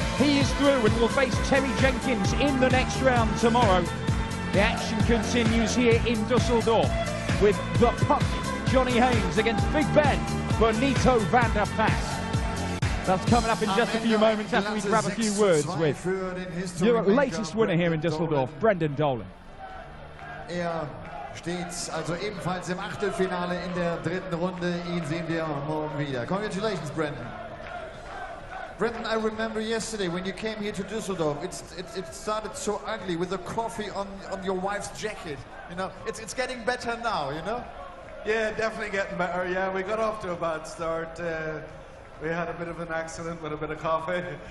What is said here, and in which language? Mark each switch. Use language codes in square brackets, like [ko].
[en] He is through and will face Terry Jenkins in the next round tomorrow. The action continues here in Dusseldorf. with the Punk, Johnny Haynes, against Big Ben, Benito van der Pass. That's coming up in just a few moments after we grab a few words with your latest winner here in Düsseldorf, Brendan Dolan. [de] Steht also ebenfalls im Achtelfinale in der dritten Runde. Ihn sehen wir morgen wieder. [en] Congratulations, Brendan. Brendan, I remember yesterday when you came here to Düsseldorf, it started so ugly with the coffee on your wife's jacket. You know, it's getting better now, you know? Yeah, definitely getting better. Yeah, we got off to a bad start. We had a bit of an accident with a bit of coffee.